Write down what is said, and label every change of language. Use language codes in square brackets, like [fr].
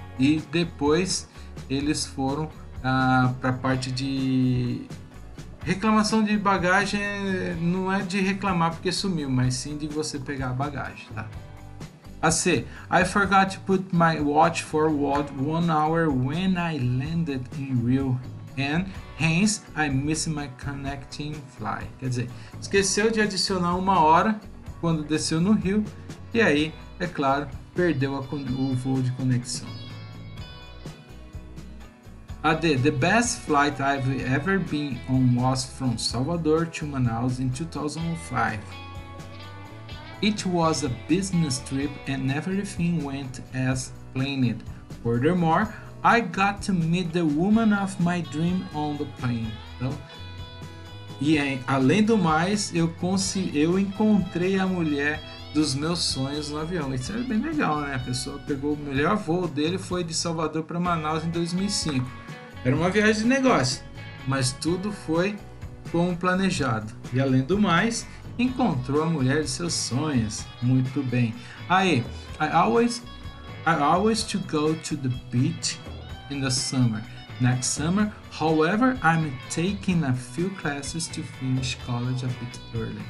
[pt] E depois eles foram para a parte de reclamação de bagagem. Não é de reclamar porque sumiu, mas sim de você pegar a bagagem, tá? [en] A C, I forgot to put my watch forward 1 hour when I landed in Rio and hence I missed my connecting flight. [pt] Quer dizer, esqueceu de adicionar 1 hora quando desceu no Rio e aí, é claro, perdeu o voo de conexão. [en] A D, the best flight I've ever been on was from Salvador to Manaus in 2005. It was a business trip and everything went as planned. Furthermore, I got to meet the woman of my dream on the plane. [pt] Então, além do mais, eu encontrei a mulher dos meus sonhos no avião. Isso é bem legal, né? A pessoa pegou o melhor voo dele, foi de Salvador para Manaus em 2005. Era uma viagem de negócio, mas tudo foi como planejado. E além do mais, encontrou a mulher de seus sonhos. Muito bem. [en] Aí, I always to go to the beach in the summer. Next summer, however, I'm taking a few classes to finish college a bit early.